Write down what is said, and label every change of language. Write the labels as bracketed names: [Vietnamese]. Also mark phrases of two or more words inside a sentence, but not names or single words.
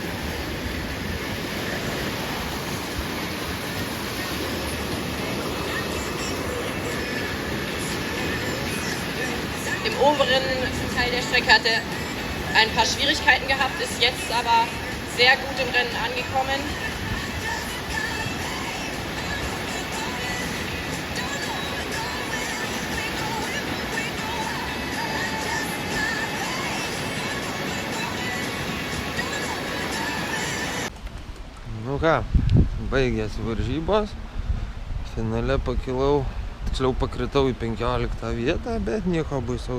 [German] Im oberen Teil der Strecke hat er ein paar Schwierigkeiten gehabt, ist jetzt aber sehr gut im Rennen angekommen. [Lithuanian] Nu ką, baigėsi varžybos, finale pakilau, tiksliau pakritau į 15 vietą, bet nieko baisaus.